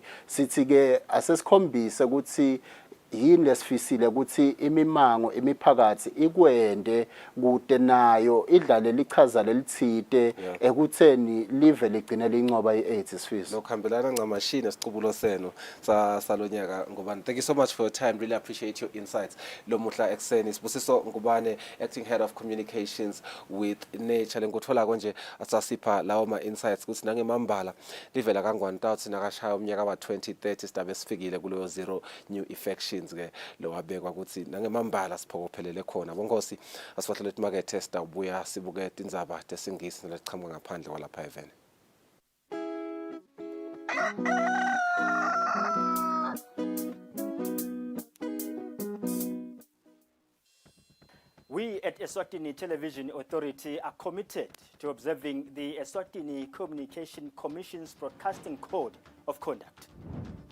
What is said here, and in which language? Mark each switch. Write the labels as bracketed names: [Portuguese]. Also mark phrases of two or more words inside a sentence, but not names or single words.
[Swati] Sithi ke asesikhombise ukuthi yini lesifisile ukuthi imimango imiphakathi ikwende kude nayo idlale lichaza lelithite ekutheni live ligcine lincoba i-AIDS Sifiso. Lokhambelana ncamashini esiqubulo senu salonyaka Ngubane. [English] Thank you so much for your time. Really appreciate your insights. [Swati] Lomuhla ekseni Sibusiso Ngubane, [English] acting head of communications with Nature. [Swati] Lenguthola konje asasipha lawo ma insights ukuthi nangemambala livela kangwane tawuthi nakashaya umnyaka wa 2030 sidabe sifikile kuleyo zero new infection ke lo wabekwa ukuthi nangemambala siphokophelele khona. Bonkosi asifahlele imakethe sitawubuya sibuke indzaba tesingisi nelichama ngaphandle kwalapha eveni. [English] We at Eswatini Television Authority are committed to observing the Eswatini Communication Commission's Broadcasting Code of Conduct.